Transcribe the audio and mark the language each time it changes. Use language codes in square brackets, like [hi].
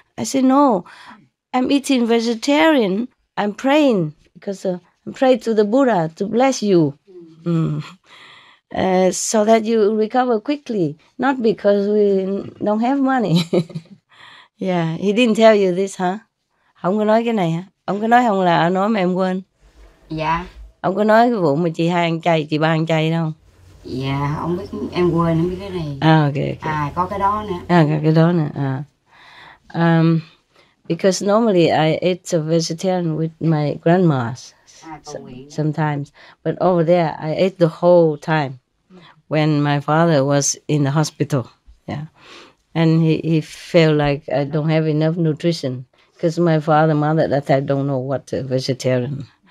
[en] I said, no, I'm eating vegetarian. I'm praying because I'm praying to the Buddha to bless you. So that you recover quickly, not because we don't have money. Yeah, he didn't tell you this, huh? [vi] Không có nói cái này hả? Ông có nói không là nói mà em quên? Dạ. Ông có nói cái vụ mà chị hai ăn chay, chị ba ăn chay đâu? Dạ, ông biết em quên không biết cái này. [en] Okay. [vi] Có cái đó nữa. Có cái đó nữa. [en] Because normally I ate a vegetarian with my grandmas sometimes, but over there I ate the whole time when my father was in the hospital. Yeah, and he felt like I don't have enough nutrition because my father, mother at that time don't know what a vegetarian.